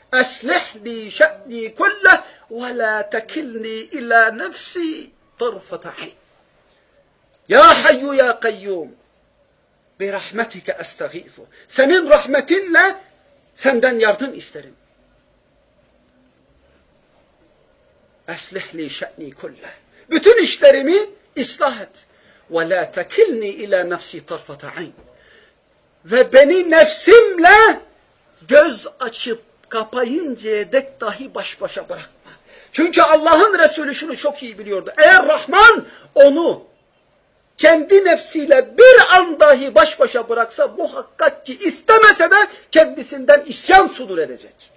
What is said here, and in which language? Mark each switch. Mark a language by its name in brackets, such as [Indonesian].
[Arabic] أسلح لي شأني كله ولا تكلني إلى نفسي طرفة عين. يا حي يا قيوم برحمتك أستغيث. [Turkish] Senin rahmetinle senden yardım isterim. [Arabic] أسلح لي شأني كله. [Turkish] Bütün işlerimi ıslah et. [Arabic] ولا تكلني إلى نفسي طرفة عين. [Turkish] Ve beni nefsimle göz açıp kapayıncaya dek dahi baş başa bırakma. Çünkü Allah'ın Resulü şunu çok iyi biliyordu. Eğer Rahman onu kendi nefsiyle bir an dahi baş başa bıraksa muhakkak ki istemese de kendisinden isyan sudur edecek.